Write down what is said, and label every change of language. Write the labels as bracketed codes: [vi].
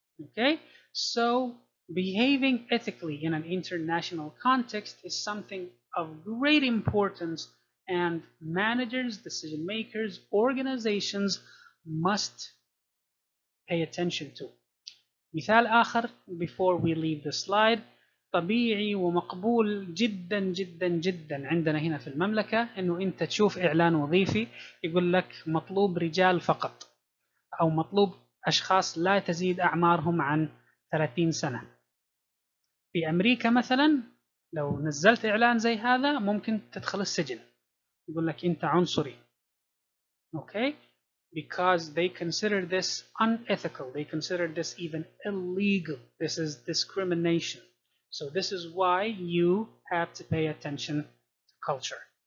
[en] Okay, so behaving ethically in an international context is something of great importance, and managers, decision makers, organizations must pay attention to. [ar] مثال آخر [en] before we leave the slide، [ar] طبيعي ومقبول جدا جدا جدا عندنا هنا في المملكة إنه أنت تشوف إعلان وظيفي يقول لك مطلوب رجال فقط، أو مطلوب أشخاص لا تزيد أعمارهم عن 30 سنة. في أمريكا مثلا لو نزلت إعلان زي هذا ممكن تدخل السجن، يقول لك أنت عنصري. [en] Okay, because they consider this unethical, they consider this even illegal. This is discrimination. So this is why you have to pay attention to culture.